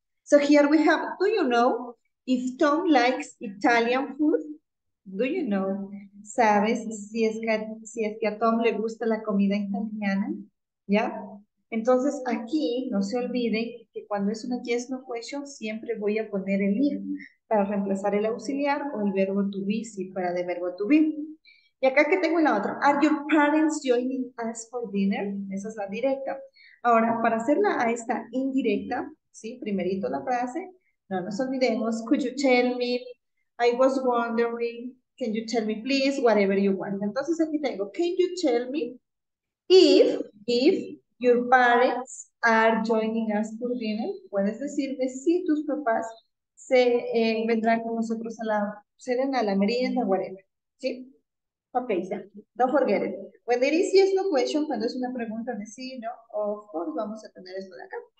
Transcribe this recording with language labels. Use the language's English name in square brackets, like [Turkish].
[English] So here we have, do you know if Tom likes Italian food? Do you know? [Spanish] ¿Sabes si es que a Tom le gusta la comida italiana? ¿Ya? Entonces aquí no se olviden que cuando es una yes no question siempre voy a poner el if para reemplazar el auxiliar o el verbo to be si fuera de verbo to be. Y acá que tengo la otra. [English] Are your parents joining us for dinner? [Spanish] Esa es la directa. Ahora, para hacerla a esta indirecta, ¿sí? Primerito la frase, no nos olvidemos. [English] Could you tell me? I was wondering. Can you tell me please? Whatever you want. [Spanish] Entonces aquí tengo, [English] can you tell me if your parents are joining us for dinner? [Spanish] Puedes decirme si tus papás vendrán con nosotros a la merienda, whatever. ¿Sí? Ok, ya. [English] Don't forget it. When there is yes, no question, [Spanish] cuando es una pregunta de sí, no, [English] of course, [Spanish] vamos a tener esto de acá.